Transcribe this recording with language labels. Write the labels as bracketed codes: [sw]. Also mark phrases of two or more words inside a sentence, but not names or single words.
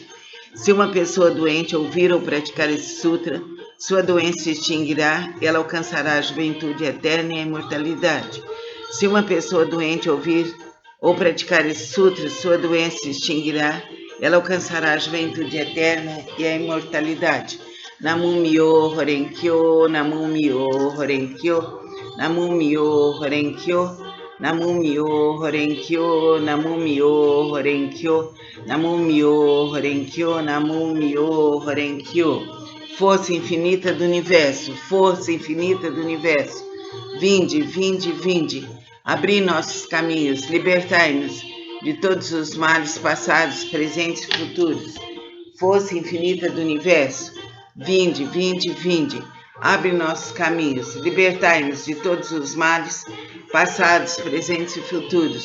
[pt] Se uma pessoa doente ouvir ou praticar esse sutra, sua doença se extinguirá e ela alcançará a juventude eterna e a imortalidade. Se uma pessoa doente ouvir ou praticar esse sutra, sua doença se extinguirá e ela alcançará a juventude eterna e a imortalidade. [ja] 南無妙法蓮華経、南無妙法蓮華経、南無妙法蓮華経、南無妙法蓮華経、南無妙法蓮華経、南無妙法蓮華経、南無妙法蓮華経. [pt] Força infinita do universo, força infinita do universo, vinde, vinde, vinde, abri nossos caminhos, libertai-nos de todos os males passados, presentes e futuros. Força infinita do universo, vinde, vinde, vinde, abre nossos caminhos, libertai-nos de todos os males passados, presentes e futuros.